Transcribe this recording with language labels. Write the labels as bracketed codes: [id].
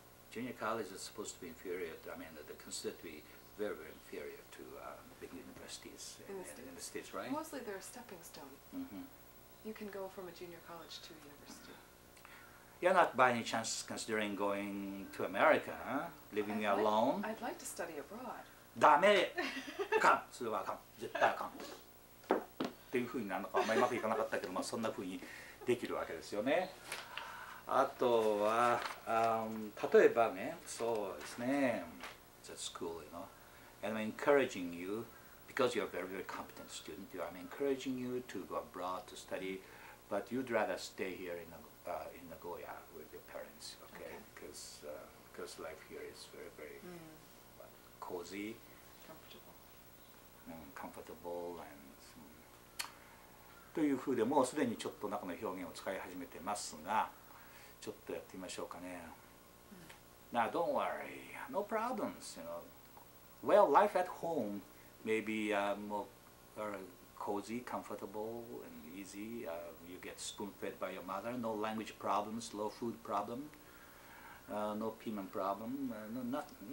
[en] Junior college is supposed to be inferior to, I mean, they're considered to be very, very inferior to big universities in the States, right? Mostly they're a stepping stone. You can go from a junior college to university. You're not by any chance considering going to America, huh? Living alone? I'd like to study abroad. [ja] ダメかんそれはあかん絶対あかんっていうふうになるのかあんまりうまくいかなかったけど、まあ、そんなふうにできるわけですよね。あとは例えばね、そうですね、 [en] it's a school, you know, and I'm encouraging you, because you're a very, very competent student, I'm encouraging you to go abroad to study, but you'd rather stay here in Nagoya with your parents, okay? Because life here is very, very cozy, comfortable, and [ja] というふうでもうすでにちょっと中の表現を使い始めてますが、ちょっとやってみましょうかね。 [en] Now don't worry, no problems, you know. Well, life at home may be more cozy, comfortable, and easy. You get spoon-fed by your mother. No language problems, no food problem, no payment problem, no nothing.